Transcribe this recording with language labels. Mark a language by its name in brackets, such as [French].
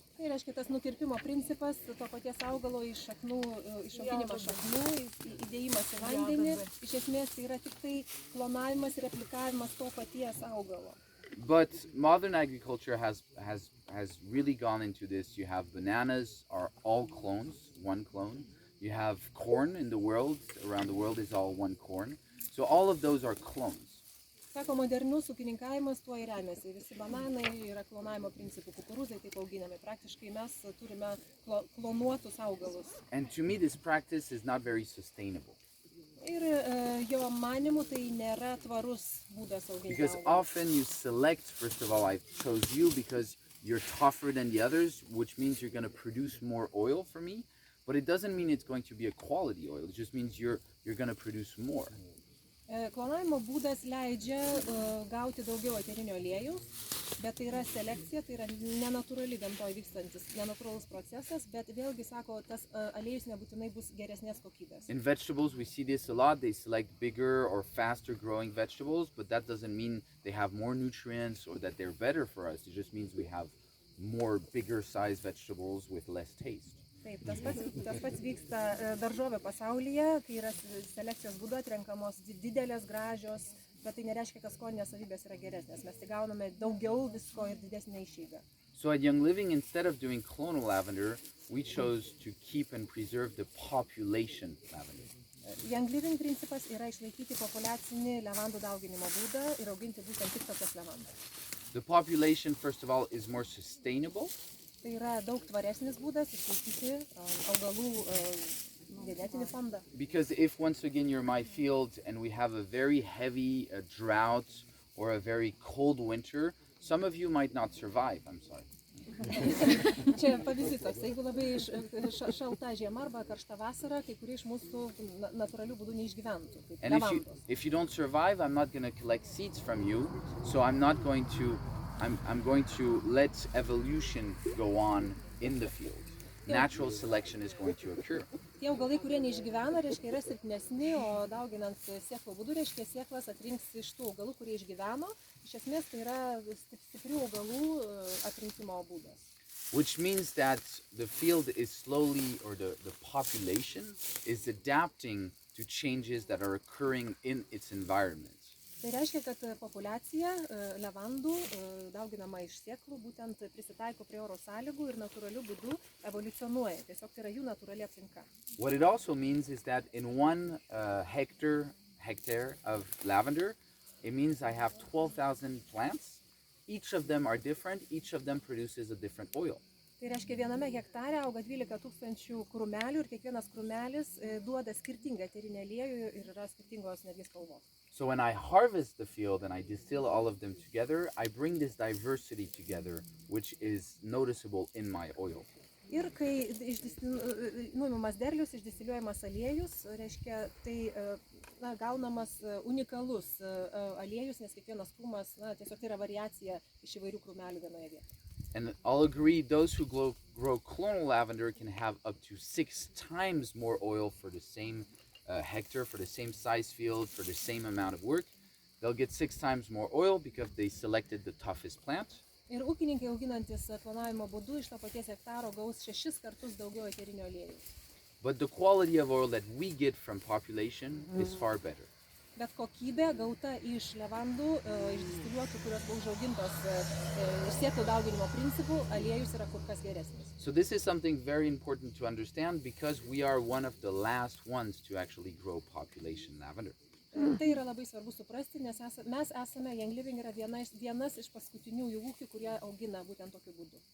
[Lithuanian] Tai reiškia tas nukirpimo principas, to paties augalo iš šaknų, išauginimo šaknų, įdėjimas į vandenį, iš esmės tai yra tik tai klonavimas ir replikavimas to paties augalo. [English] But modern agriculture has really gone into this. You have bananas are all clones, one clone. You have corn in the world, around the world is all one corn. So all of those are clones. [Lithuanian] Sako, modernus ūkininkavimas tuo ir remiasi. Visi bananai yra klonavimo principų, kukurūzai taip auginami. Praktiškai mes turime klonuotus augalus. [English] And to me this practice is not very sustainable. [Lithuanian] Ir jo manimu tai nėra tvarus būdas auginti [English] Because [Lithuanian] augalus. [English] often you select, first of all, I chose you because you're tougher than the others, which means you're going to produce more oil for me. But it doesn't mean it's going to be a quality oil. It just means you're going to produce more. [Lithuanian] Klonavimo būdas leidžia gauti daugiau eterinio aliejaus, bet tai yra selekcija, tai yra nenatūrali gamtoje vykstantis, nenatūralus procesas, bet vėlgi sako, tas aliejus nebūtinai bus geresnės kokybės. [English] In vegetables, we see this a lot. They select bigger or faster growing vegetables, but that doesn't mean they have more nutrients or that they're better for us. It just means we have more bigger sized vegetables with less taste. [Lithuanian] Taip, tas pats vyksta daržovių pasaulyje, kai yra selekcijos būdu atrenkamos didelės, gražios, bet tai nereiškia, kad skoninės savybės yra geresnės. Mes tik gauname daugiau visko ir didesnę išeigą. [English] So at Young Living, instead of doing clonal lavender, we chose to keep and preserve the population lavender. [Lithuanian] Young Living principas yra išlaikyti populiacinį levandų dauginimo būdą ir auginti būtent tik tokias levandas. [English] The population, first of all, is more sustainable. [Lithuanian] Tai yra daug tvaresnis būdas išlaikyti augalų genetinį fondą. [English] Because if once again you're my field and we have a very heavy drought or a very cold winter, some of you might not survive, I'm sorry. [Lithuanian] Čia pavyzdys toks, jeigu labai šalta žiema arba karšta vasara, kai kurie iš mūsų natūralių būdų neišgyventų. [English] And if you don't survive, I'm not going to collect seeds from you, so I'm going to let evolution go on in the field. Natural selection is going to occur. [Lithuanian] Tie augalai, kurie neišgyvena, reiškia yra silpnesni, o dauginant sėklų būdu, reiškia sėklas atrinks iš tų augalų, kurie išgyveno. Iš esmės tai yra stiprių augalų atrinkimo būdas. [English] Which means that the field is slowly, or the population is adapting to changes that are occurring in its environment. [Lithuanian] Tai reiškia, kad populiacija levandų dauginama iš sėklų būtent prisitaiko prie oro sąlygų ir natūralių būdų evoliucionuoja. Tiesiog tai yra jų natūrali aplinka. [English] What it also means is that in 1 hectare of lavender, it means I have 12,000 plants. Each of them are different. Each of them produces a different oil. [Lithuanian] Tai reiškia, viename hektare auga 12 000 krūmelių ir kiekvienas krūmelis duoda skirtingą eterinį aliejų ir yra skirtingos netgi spalvos. [English] So when I harvest the field and I distill all of them together, I bring this diversity together, which is noticeable in my oil. [Lithuanian] Ir kai nuimamas derlius, išdistiliuojamas aliejus, reiškia, tai gaunamas unikalus aliejus, nes kiekvienas krūmas, tiesiog tai yra variacija iš įvairių krūmelių vienoje vietoje. [English] And I'll agree, those who grow clonal lavender can have up to 6 times more oil for the same hectare, for the same size field, for the same amount of work. They'll get 6 times more oil because they selected the toughest plant. [Lithuanian] Ir ūkininkai auginantis klonavimo būdu iš to paties hektaro gaus 6 kartus daugiau eterinio aliejaus. [English] But the quality of oil that we get from population is far better. [Lithuanian] Bet kokybė gauta iš levandų, išdistiliuotų, kurios buvo užaugintos sėklų dauginimo principų, aliejus yra kur kas geresnis. [English] So this is something very important to understand because we are one of the last ones to actually grow population lavender. [Lithuanian] Tai yra labai svarbu suprasti, nes mes esame, Young Living yra vienas iš paskutiniųjų ūkių, kurie augina būtent tokiu būdu.